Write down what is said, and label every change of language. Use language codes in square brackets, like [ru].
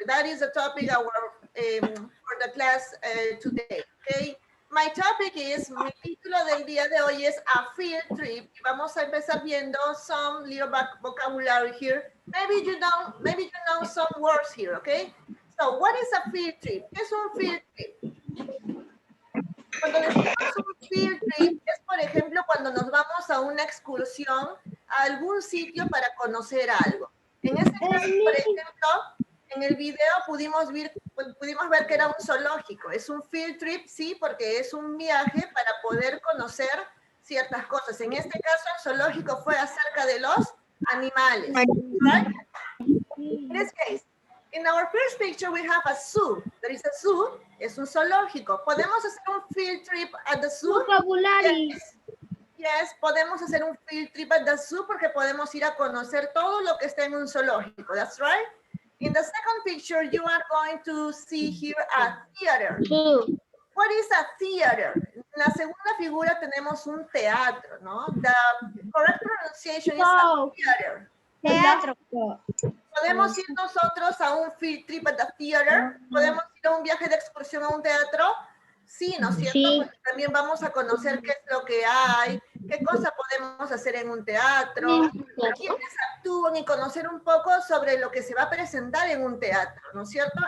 [en] That is the topic for the class today, okay? My topic is, [es] mi título del día de hoy es a field trip. Y vamos a empezar viendo [en] some little vocabulary here. Maybe you know some words here, okay? So, what is a field trip? [es] ¿Qué es un field trip? Cuando decimos un field trip es, por ejemplo, cuando nos vamos a una excursión a algún sitio para conocer algo. En este caso, por ejemplo, en el video pudimos ver que era un zoológico. Es un field trip, sí, porque es un viaje para poder conocer ciertas cosas. En este caso, el zoológico fue acerca de los animales. [en] Right? In this case, in our first picture, we have a zoo. There is a zoo. [es] Es un zoológico. ¿Podemos hacer un field trip [en] at the zoo? [es] Vocabulario. [en] Yes, [es] podemos hacer un field trip [en] at the zoo [es] porque podemos ir a conocer todo lo que está en un zoológico. [en] That's right. In the second picture, you are going to see here a theater. What is a theater? [es] En la segunda figura tenemos un teatro, ¿no? [en] The correct pronunciation is a theater. [es] Teatro. ¿Podemos ir nosotros a un field trip [en] at the theater? [es] ¿Podemos ir a un viaje de excursión a un teatro? Sí, ¿no es cierto? Sí. Porque también vamos a conocer qué es lo que hay, qué cosa podemos hacer en un teatro, quiénes actúan y conocer un poco sobre lo que se va a presentar en un teatro, ¿no es cierto?